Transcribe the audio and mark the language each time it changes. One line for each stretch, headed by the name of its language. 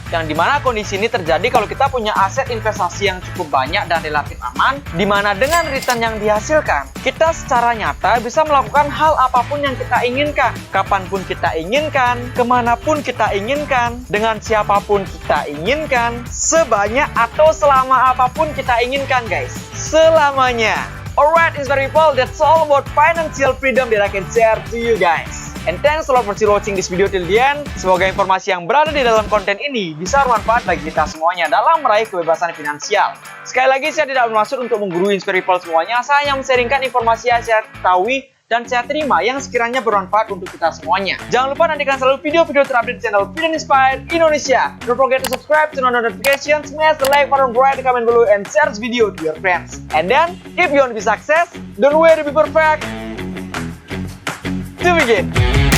Indonesian: Yang dimana kondisi ini terjadi kalau kita punya aset investasi yang cukup banyak dan relatif aman, dimana dengan return yang dihasilkan, kita secara nyata bisa melakukan hal apapun yang kita inginkan, kapanpun kita inginkan, kemanapun kita inginkan, dengan siapapun kita inginkan, sebanyak atau selama apapun kita inginkan guys, selamanya.
English: Alright Inspire People, that's all about financial freedom that I can share to you guys. And thanks a lot for still watching this video till the end.
Indonesian: Semoga informasi yang berada di dalam konten ini bisa bermanfaat bagi kita semuanya dalam meraih kebebasan finansial. Sekali lagi, saya tidak bermaksud untuk menggurui Inspire People semuanya. Saya hanya men-sharingkan informasi yang saya ketahui dan saya terima yang sekiranya bermanfaat untuk kita semuanya. Jangan lupa nantikan selalu video-video terupdate di channel Freedom Inspired Indonesia.
English: Don't forget to subscribe, turn on notifications, smash the like button, write the comment below, and share this video to your friends. And then, if you want to be success, don't wait to be perfect. To begin.